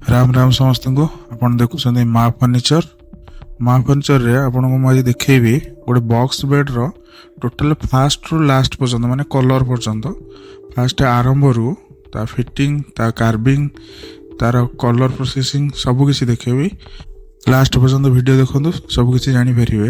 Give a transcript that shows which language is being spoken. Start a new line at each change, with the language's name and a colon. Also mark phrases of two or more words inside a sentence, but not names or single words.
Odia: ରାମ ରାମ ସମସ୍ତ କୁ ଆପଣ ଦେଖୁଛନ୍ତି ମା ଫର୍ନିଚର ରେ ଆପଣ କୁ ଆଜି ଦେଖାଇବି ଗୋଟେ
English: box bed
Odia: ର
English: total first
Odia: ରୁ ଲାଷ୍ଟ ପର୍ଯ୍ୟନ୍ତ ମାନେ କଲର ପର୍ଯ୍ୟନ୍ତ ଫାଷ୍ଟ ଆରମ୍ଭ ରୁ ତା ଫିଟିଙ୍ଗ ତା କାର୍ଭିଙ୍ଗ ତାର
English: colour processing
Odia: ସବୁ କିଛି ଦେଖାଇବି ଲାଷ୍ଟ ପର୍ଯ୍ୟନ୍ତ ଭିଡିଓ ଦେଖନ୍ତୁ ସବୁ କିଛି ଜାଣି ପାରିବେ।